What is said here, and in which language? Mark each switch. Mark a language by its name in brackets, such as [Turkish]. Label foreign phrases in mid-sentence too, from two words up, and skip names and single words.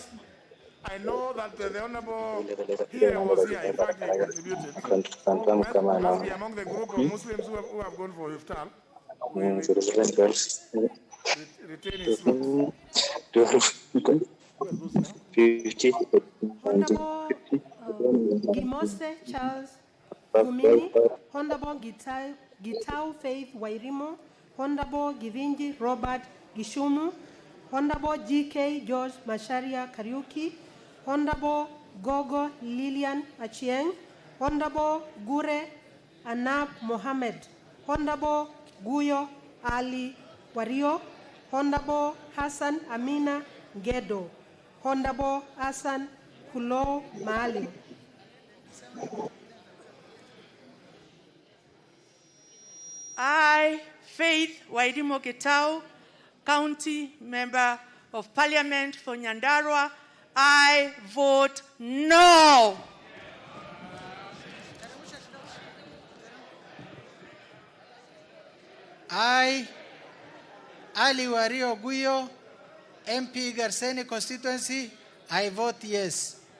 [English] I know that the Honorable here was here. In fact, he contributed. Must be among the group of Muslims who have gone for iftar. Retain his slot. Honorable Gimose Charles Gumini, Honorable Gitau Faith Wairimo, Honorable Givinji Robert Gishumu, Honorable GK George Masharia Kariuki, Honorable Gogo Lilian Achieng, Honorable Gure Anab Mohammed, Honorable Guyo Ali Wario, Honorable Hassan Amina Gedo, Honorable Hassan Kulo Maalim. I, Faith Wairimo Getau, County Member of Parliament for Nyandarua, I vote no. I, Ali Wario Guyo, MP Garseni constituency, I vote yes.